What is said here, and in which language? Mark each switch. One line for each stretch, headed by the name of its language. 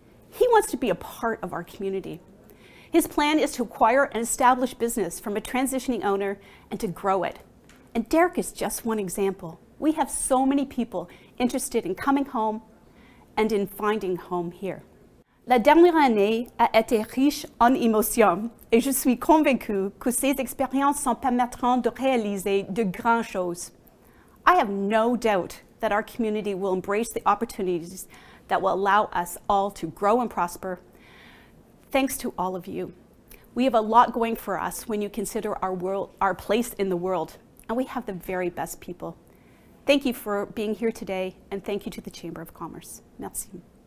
English: He wants to be a part of our community. His plan is to acquire and establish business from a transitioning owner and to grow it. And Derek is just one example. We have so many people interested in coming home and in finding home here.
French: La dernière année a été riche en émotions et je suis convaincue que ces expériences nous permettront de réaliser de grandes choses.
English: I have no doubt that our community will embrace the opportunities that will allow us all to grow and prosper. Thanks to all of you. We have a lot going for us when you consider our place in the world, and we have the very best people. Thank you for being here today, and thank you to the Chamber of Commerce. Merci.